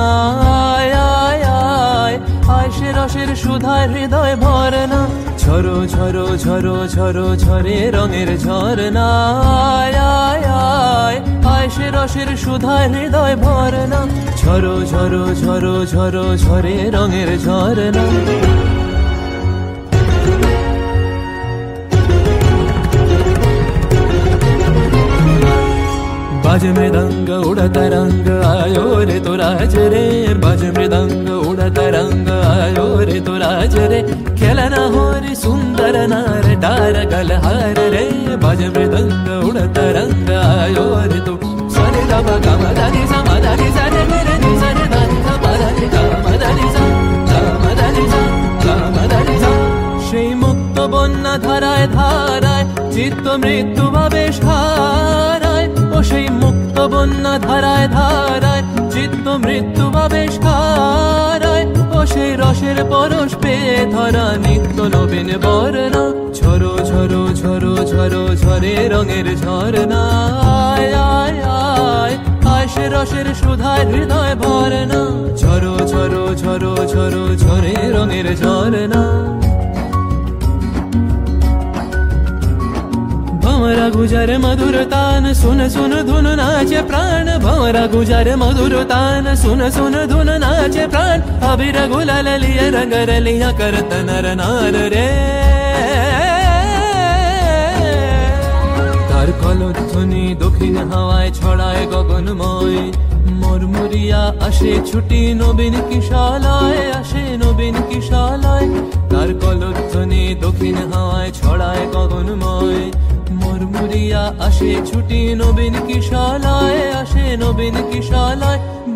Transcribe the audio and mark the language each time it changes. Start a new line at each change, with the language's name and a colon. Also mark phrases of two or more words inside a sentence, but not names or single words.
Bangla: আয় আয় আয় আয় সে রসের সুধায় হৃদয় ভরনা, ঝরো ঝরো ঝরো ঝরো ঝরে রঙের ঝরনা। আয় আয় আয় আয় সে রসের সুধায় হৃদয় ভরনা, ঝরো ঝরো ঝরো ঝরো ঝরে রঙের ঝরনা।
Hindi: बाज मृदंग उड़ता रंग आयो रे तो राज रे, बाज मृदंग उड़ता रंग आयो रे तो राज रे। खेलना हो रे सुंदर नार डार गलहार रे, बाज मृदंग उड़ता रंग आयो रे तो सरे दा गा मा दा नि सा मा दा नि सा रे रे नि सा रे दा नि सा मा दा नि गा मा दा नि सा गा मा दा नि सा गा मा दा नि सा।
Bangla: সেই মুক্ত বন্যা ধারায় ধারায় চিত্ত মৃত্যু ভাবে সারায়, ও সেই মুক্ত বন্যা ধারায় ধারায় চিত্ত মৃত্যু ভাবে সারায়। ও সেই রসের পরশ পেয়ে ধরা নিত্য নবীন বর্ণা, ঝরো ঝরো ঝরো ঝরো ঝরে রঙের ঝরনা। আয় আয় আয় আয় সে রসের সুধায় হৃদয় ভরনা, ঝরো ঝরো ঝরো ঝরো ঝরে রঙের ঝরনা।
Hindi: भंवरा गुजर मधुर तान सुन सुन धुन नाचे प्राण, भंवरा गुजर मधुर तान सुन सुन धुन नाचे प्राण। अबीर गुलाल लिया रंग रलिया करत नर नार रे,
Bangla: তার কলধ্বনি দক্ষিণ হাওয়ায় ছড়ায় গগনময়। মুরমুরিয়া আসে ছুটি নবীন কিশালয়, আসে নবীন কিশালয়। তার কলধ্বনি দক্ষিণ হাওয়ায় ছড়ায় গগনময়। মুরমুরিয়া আসে ছুটি নবীন কিশালয়, আসে নবীন কিশালয়।